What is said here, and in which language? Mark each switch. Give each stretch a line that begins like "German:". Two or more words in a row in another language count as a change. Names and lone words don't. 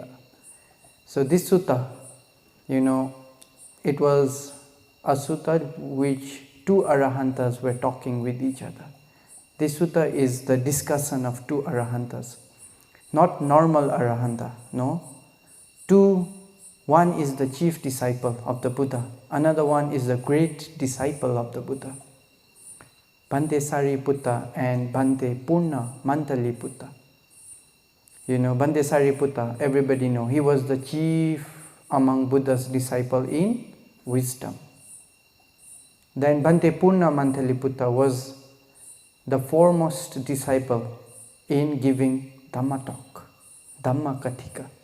English: So this sutta, it was a sutta which 2 arahantas were talking with each other. This sutta is the discussion of 2 arahantas. Not normal arahanta, no. One is the chief disciple of the Buddha. Another one is the great disciple of the Buddha. Bhante Sariputta and Bhante Purna Mantaliputta. Bhante Sariputta, everybody know, he was the chief among Buddha's disciple in wisdom. Then Bhante Purna Mantaliputta was the foremost disciple in giving Dhamma talk,
Pali: Dhamma Kathika.